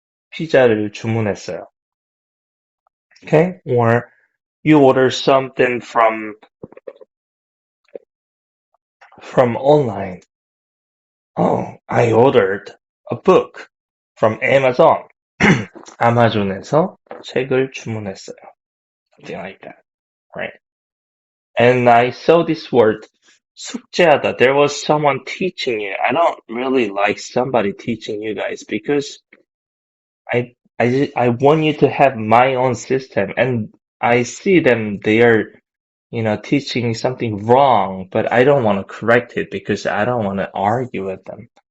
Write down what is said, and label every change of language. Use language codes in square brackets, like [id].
[ko] 피자를 주문했어요. [en] Okay? Or you order something from online. Oh, I ordered a book from Amazon. [ko] 아마존에서 책을 주문했어요. [en] Something like that, right? And I saw this word, 숙제하다. There was someone teaching you. I don't really like somebody teaching you guys because I want you to have my own system, and I see them, they are, teaching something wrong, but I don't want to correct it because I don't want to argue with them.